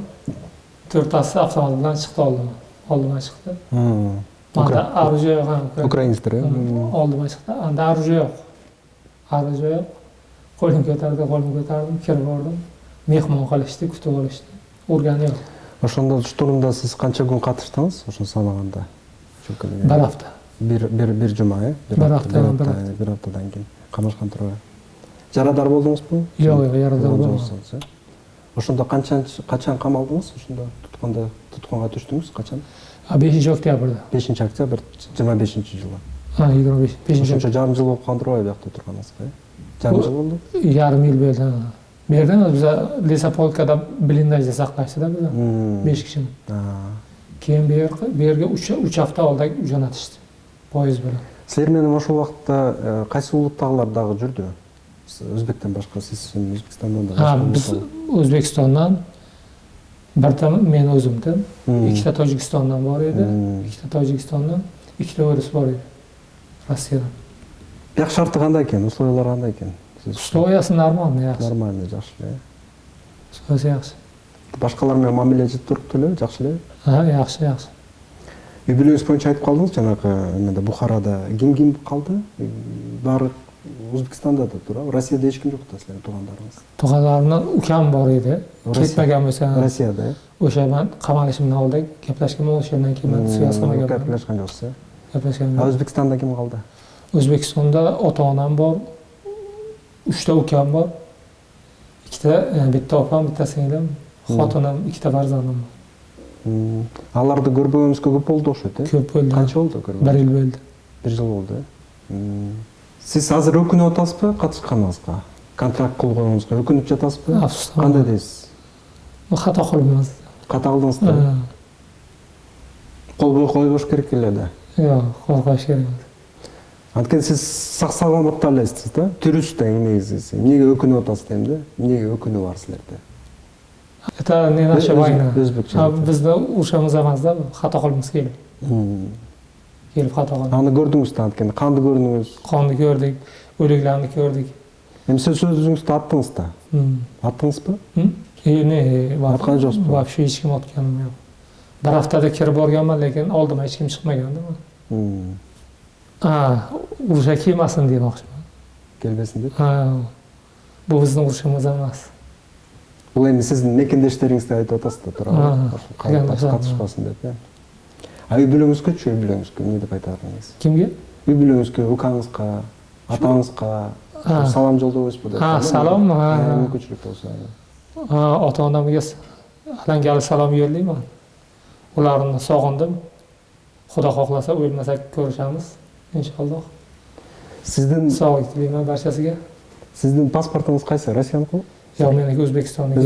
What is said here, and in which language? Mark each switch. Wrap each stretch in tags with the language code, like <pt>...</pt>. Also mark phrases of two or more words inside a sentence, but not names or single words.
<uz>To'rttasi avtomobil bilan chiqdi oldimga chiqdi. Manda orужие yo'q ham. Ukrainsklar. Oldimga chiqdi. Anda orужие yo'q. Orужие yo'q. Qo'lim ko'tardim, kirib bordim. Mehmon qilishdi, kutib olishdi. Urgani yo'q.</uz> <ky>Ошондо штурмда сиз канча күн катыштыңыз? Ошо санаганда.</ky> <uz>Bir hafta.</uz> <ky>Bir жума, э? Bir haftaдан кийин камашкан турбайбы? Жарадар болдуңузбу? Жок, жарадар болбодум. Ошондо качан камалдыңыз? Ошондо туткунга түштүңүз качан? 5-октябрда. 5-октябрь 25-жылы. 25. Ошончо жарым жыл болуп калган турбайбы биякта турганыңызга? Жарым жыл болду?</ky> <uz>Yarım yil bo'ldi. Berdim biza Lesopolkada blindajda saqlashdi-da biza 5 kishini. Keyin bu yerga 3 hafta oldin jo'natishdi poyezd bilan.</uz> <ky>Sizlar менен ошол убакытта кайсы улуттагылар дагы жүрдү? Өзбектен башка сиз Өзбекстандан да.</ky> <uz>Biz O'zbekistondan birta men o'zimdan, ikkita Tojikistondan bor edi, ikkita Tojikistondan, ikkita o'ris bor edi. Rossiyadan.</uz> <ky>Бияк шарты кандай экен? Условиялар кандай экен? Условиясы нормальный, yaxshi. Нормальный, жакшы эле. Условиясы yaxshi. Башкалар менен мамиле жыт турупту эле, жакшы эле.</ky> <uz>Yaxshi.</uz> <ky>Үй бүлөңүз боюнча айтып калдыңыз, жанагы эмеде Бухарада ким калды? Баары Өзбекстанда да тура, Россияда эч ким жок да силердин туугандарыңыз.</ky> <uz>Tug'anlarimdan ukam bor edi. Ketmagan bo'lsa, Rossiyada. O'sha men qamalishimdan oldin gaplashganman, o'shandan keyin men suyaslamagan. Gaplashgan joksiz. Gaplashganman. O'zbekistonda kim qoldi? O'zbekistonda ota-onam bor, 3 ta ukam bor. Bitta opam, bitta singlim, xotinim, 2 ta farzandim bor.</uz> <ky>Аларды көрбөгөнүзгө көп болду окшойт, э? Көп болду. Канча болду көрбөгөнүз?</ky> <uz>1 yil bo'ldi.</uz> <ky>1 жыл болду, э? Сиз азыр өкүнүп атасызбы катышканыңызга? Контракт кылгонуңузга өкүнүп жатасызбы? Кандай дейсиз? Хата кылдым. Ката кылдыңыз да? Кол койбош керек эле да. Жок, кол коюш керек. Анткени сиз сак-саламатта элесиз да? Тирүүсүз да эмнеңиз. Эмнеге өкүнүп атасыз дейм да? Эмнеге өкүнүү бар силерде?</ky> <ru>Это не наша война.</ru> <ky>Өзбекче.</ky> <uz>Bizda urishimiz emasda, xato qilamiz kelib. Kelib xato qildik.</uz> <ky>Аны көрдүңүз да, анткени канды көрдүңүз.</ky> <uz>Qonni ko'rdik, o'liklarni ko'rdik.</uz> <ky>Эми сиз өзүңүздү аттыңыз да. Аттыңызбы? Atқан жоқсыз ба?</ky> <uz>Вообще hech kim otganim yo'q. Bir haftada kirib borganman, lekin oldimga hech kim chiqmagandi. Urusha kelmasin demoqchiman.</uz> <ky>Келбесин деп?</ky> <uz>Bu bizning urushimiz emas.</uz> <ky>Бул эми сиздин мекендештериңизди айтып атасыз да, туурабы? Катышпасын деп, э? Үй бүлөңүзгөчү, үй бүлөңүзгө эмне деп айтардыңыз? Кимге? Үй бүлөңүзгө, укаңызга, атаңызга салам жолдобойсузбу деп. Салам. Мүмкүнчүлүк болсо.</ky> <uz>Ota-onamga alangali salom yo'llayman. Ularni sog'indim. Xudo xohlasa o'lmasak ko'rishamiz, inshaalloh. Sizdin sog'lik tilayman barchasiga. Sizdin pasportingiz qaysi? Rossiyaniki? Yo'q, meniki O'zbekistonniki.</uz>